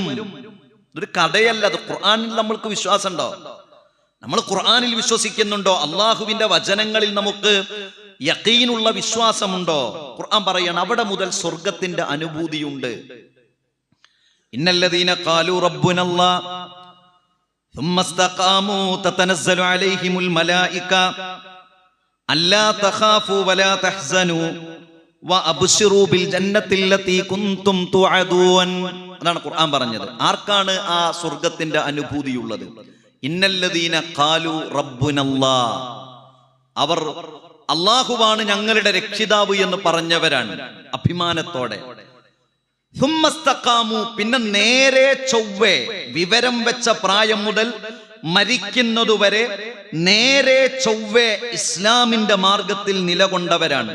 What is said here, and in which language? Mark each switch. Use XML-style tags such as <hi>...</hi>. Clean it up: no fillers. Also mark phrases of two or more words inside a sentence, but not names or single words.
<ml>ഇതൊരു കഥയല്ല, അത് ഖുർആനിൽ നമ്മൾക്ക് വിശ്വാസമുണ്ടോ? നമ്മൾ ഖുർആനിൽ വിശ്വസിക്കുന്നുണ്ടോ? അള്ളാഹുവിന്റെ വചനങ്ങളിൽ നമുക്ക് യഖീനുള്ള വിശ്വാസമുണ്ടോ? ഖുർആൻ പറയാണ് അവിടെ മുതൽ സ്വർഗത്തിന്റെ അനുഭൂതിയുണ്ട്.</ml> <ar>إن الذين قالوا ربنا الله ثم استقاموا تتنزل عليهم الملائكة ألا تخافوا ولا تحزنوا وأبشروا بالجنة التي كنتم توعدون.</ar> <ml>അതാണ് ഖുർആൻ പറഞ്ഞത്. ആർക്കാണ് ആ സ്വർഗത്തിന്റെ അനുഭൂതിയുള്ളത്?</ml> <ar>إن الذين قالوا ربنا الله.</ar> <ml>അവർ അല്ലാഹുവാണ് ഞങ്ങളുടെ രക്ഷിതാവ് എന്ന് പറഞ്ഞവരാണ് അഭിമാനത്തോടെ. സുമ്മസ്തഖാമു, പിന്നെ നേരെ ചൊവ്വേ വിവരം വെച്ച പ്രായം മുതൽ മരിക്കുന്നതുവരെ നേരെ ചൊവ്വേ ഇസ്ലാമിന്റെ മാർഗത്തിൽ നിലകൊണ്ടവരാണ്.</ml>